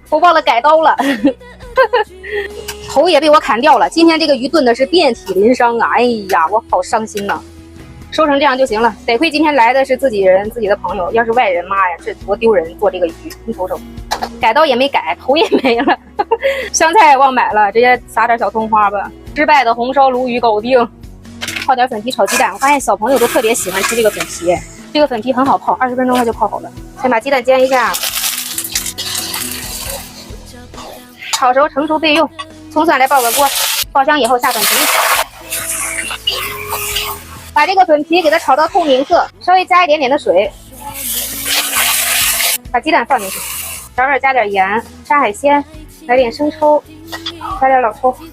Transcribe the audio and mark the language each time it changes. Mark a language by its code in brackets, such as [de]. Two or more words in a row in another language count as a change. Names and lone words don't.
[zh] 我忘了改刀了，頭也被我砍掉了。今天這個魚燉的是遍體鱗傷啊！哎呀，我好傷心吶。收成這樣就行了。得虧今天來的是自己人，自己的朋友，要是外人，媽呀，这多丟人！做這個魚，你瞅瞅，改刀也沒改，頭也沒了。香菜忘買了，直接撒點小蔥花吧。失敗的紅燒鱸魚搞定。泡點粉皮炒雞蛋，我發現小朋友都特別喜歡吃這個粉皮，這個粉皮很好泡，20分鐘它就泡好了。先把雞蛋煎一下，炒熟成熟備用。葱蒜來爆個鍋，爆香以後下粉皮，把這個粉皮給它炒到透明色，稍微加一點點的水，把雞蛋放進去，調味加點鹽，沙海鮮，來點生抽，加點老抽。